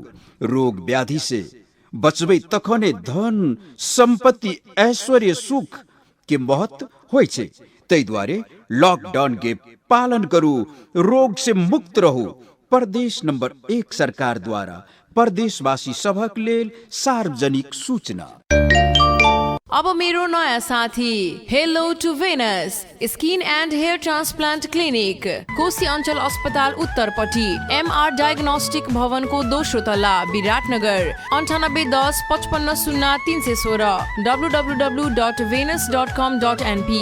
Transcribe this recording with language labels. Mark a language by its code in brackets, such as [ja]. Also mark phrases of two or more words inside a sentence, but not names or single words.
[mai] रोग व्याधि से बचबे तखने धन, संपत्ति, ऐश्वर्य, सुख के महत्व होय छे। तै द्वारे लॉकडाउन के पालन करू, रोग से मुक्त रहो। प्रदेश नंबर 1 सरकार द्वारा प्रदेशवासी सभक लेल सार्वजनिक सूचना। [ne] अब मेरो नयाँ साथी हेलो टु भेनस स्किन एन्ड हेयर ट्रान्सप्लान्ट क्लिनिक, कोशी अञ्चल अस्पताल उत्तरपट्टि, एमआर डायग्नोस्टिक भवनको दोस्रो तल्ला, विराटनगर, 9810 55 0316 www.venus.com.np।